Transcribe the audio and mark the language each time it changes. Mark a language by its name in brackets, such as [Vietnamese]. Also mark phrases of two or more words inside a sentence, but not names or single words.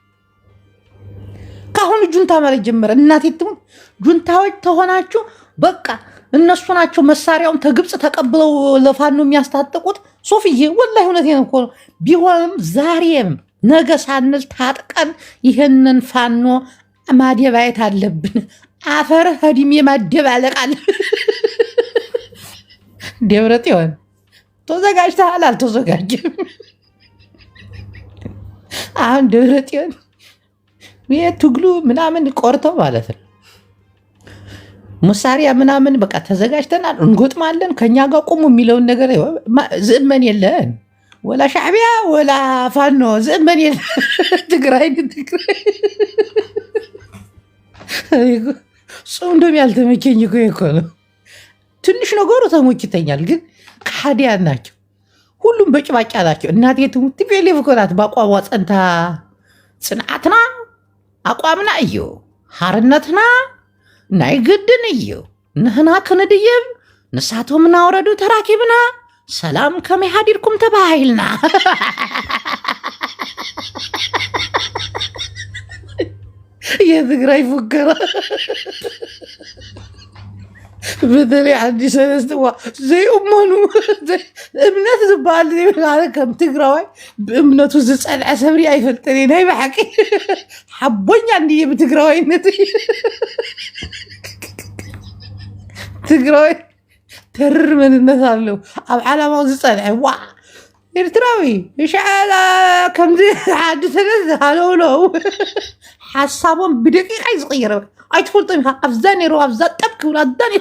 [Amharic] ከአሁኑ ጁንታ ማለት ጀመረ። እናቴ ትሙት ጁንታዎች ተሆናችሁ በቃ እነሱ ናቸው መሳሪያውን ከግብፅ ተቀብለው ለፋኖ የሚያስታጥቁት። ሶፍዬ ወላሂ እውነቴን እኮ ነው። ቢሆንም ዛሬም ነገ ሳንል ታጥቀን ይህንን ፋኖ ማደባየት አለብን። አፈር ህዲሜ ማደባለቅ አለ። ደብረጽዮን ተዘጋጅተሃል? አልተዘጋጀም። አሁን ደብረጽዮን ትግሉ ምናምን ቆርተው ማለት ነው መሳሪያ ምናምን በቃ ተዘጋጅተናል፣ እንጎጥማለን፣ ከኛ ጋር ቁሙ የሚለውን ነገር [Tigrinya] ዝእመን የለን ወላ ሻዕቢያ ወላ ፋኖ ዝእመን የለ። [Amharic] ትግራይ ሰው እንደም ያልተመቸኝ እኮ ነው። ትንሽ ነገሩ ተሞችተኛል፣ ግን ከሃዲያን ናቸው። ሁሉም በጭባጫ ናቸው። እናቴ ትሙት ቲፔሌፍ እኮ ናት በአቋሟ ጸንታ። [Tigrinya] ጽንዓትና አቋምና እዩ ሓርነትና ናይ ግድን እዩ ንህና ክንድይብ ንሳቶም እናውረዱ ተራኪብና ሰላም ከመይ ሃዲርኩም ተባሂልና [Amharic] የትግራይ ፉከራ በተለይ [Tigrinya] አዲስ ሰለስተዋ ዘይኡመኑ እምነት ዝበሃል ዘይብላለ ከም ትግራዋይ ብእምነቱ ዝፀልዐ ሰብሪ ኣይፈልጥን ናይ ባሓቂ ሓቦኛ እንድየ ብትግራዋይነት ትግራዋይ ተርር መንነት ኣለው ኣብ ዓላማው ዝፀልዐ ዋ ኤርትራዊ ይሸዓላ ከምዚ ዓዲ ሰለስተ ሃለውለው ሓሳቦም ብደቂቃ ይዝቅየረ ኣይትፈልጦም ኢኻ ኣብዛ ነይሩ ኣብዛ ጠብ ክብሉ ኣዛ